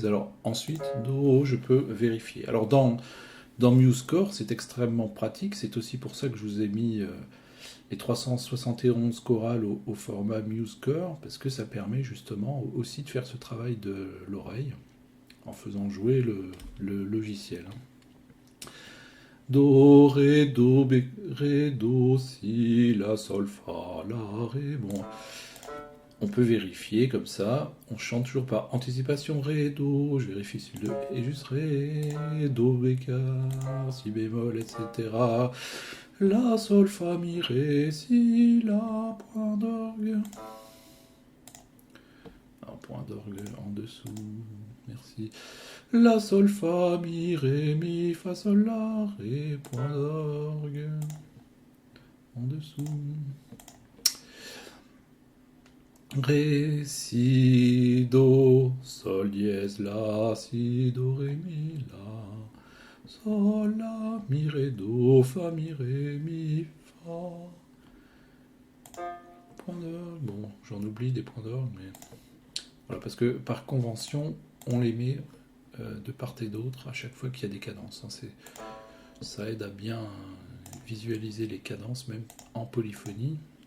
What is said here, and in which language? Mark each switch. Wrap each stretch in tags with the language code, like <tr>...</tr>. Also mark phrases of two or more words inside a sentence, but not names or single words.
<fr>Alors, ensuite, do, je peux vérifier. Alors, dans MuseScore, c'est extrêmement pratique. C'est aussi pour ça que je vous ai mis les 371 chorales au format MuseScore, parce que ça permet justement aussi de faire ce travail de l'oreille en faisant jouer le logiciel. Do, ré, do, ré, do, si, la, sol, fa, la, ré. Bon, on peut vérifier comme ça. On chante toujours par anticipation, ré, do. Je vérifie si le est juste ré, do, bécard, si bémol, etc. La, sol, fa, mi, ré, si, la, point d'orgue. Un point d'orgue en dessous, merci. La, sol, fa, mi, ré, mi, fa, sol, la, ré, point d'orgue en dessous. Ré, si, do, sol, dièse, la, si, do, ré, mi, la. Sol, la, mi, ré, do, fa, mi, ré, mi, fa. Point d'orgue. Bon, j'en oublie des points d'orgue, mais... Voilà, parce que par convention, on les met de part et d'autre à chaque fois qu'il y a des cadences. Ça aide à bien visualiser les cadences même en polyphonie.</fr>